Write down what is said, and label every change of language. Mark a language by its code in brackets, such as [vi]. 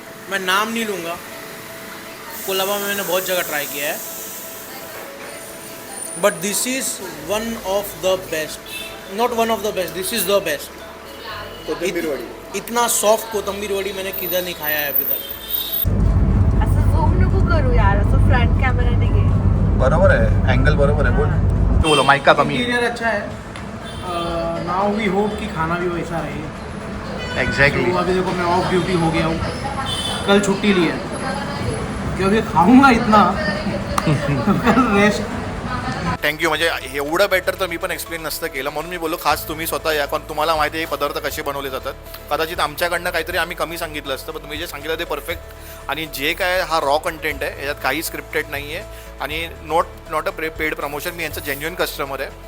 [hi] मैं नाम नहीं लूँगा, कोलाबा में मैंने बहुत जगह ट्राई किया है, [en] But this is one of the best, not one of the best, this is the best. [mr] कोथिंबीर वडी [hi] इतना सॉफ्ट कोथिंबीर वडी मैंने किधर नहीं खाया है अभी तक। [mr] असं झूम नको करू यार, असं फ्रंट कॅमेराने घे. बरोबर आहे, अँगल बरोबर आहे. बोल [hi] तू बोलो, माइक का कमी है. इंटीरियर अच्छा है, [en] now we hope [hi] कि खाना भी वैसा रहे। [en] Exactly. [hi] तो अभी देखो मैं ऑफ ड्यूटी हो गया हूँ, कल छुट्टी ली है क्योंकि खाऊंगा इतना कल रेस्ट। [en] Thank you. [mr] म्हणजे एवढं बेटर तर मी पण एक्सप्लेन नसतं केलं, म्हणून मी बोललो खास तुम्ही स्वतः या, कारण तुम्हाला माहिती आहे हे पदार्थ कसे बनवले जातात. कदाचित आमच्याकडनं काहीतरी आम्ही कमी सांगितलं असतं, पण तुम्ही जे सांगितलं ते परफेक्ट. आणि जे काय हा रॉ कंटेंट आहे याच्यात काही स्क्रिप्टेड नाही आहे आणि [en] Not a paid promotion. [mr] मी यांचं जेन्युइन कस्टमर आहे.